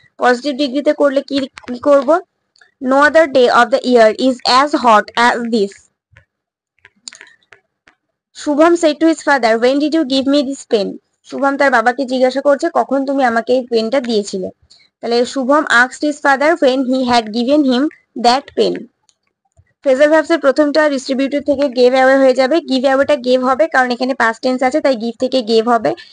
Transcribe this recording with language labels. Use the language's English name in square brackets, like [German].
[Bangla] Positive ডিগ্রিতে করলে কি করব? [English] No other day of the year is as hot as this. Shubham said to his father, when did you give me this pen? [Bangla] Shubham তার বাবাকে জিজ্ঞাসা করছে কখন তুমি আমাকে এই পেনটা দিয়েছিলে। [English] তাহলে Shubham asked his father when he had given him that pen. [Bangla] Phrasal verbs এর প্রথমটা ডিস্ট্রিবিউটেড থেকে গেভ অ্যাওয়ে হয়ে যাবে। গিভ অ্যাওয়েটা গেভ হবে কারণ এখানে পাস্ট টেন্স আছে, তাই গিভ থেকে গেভ হবে।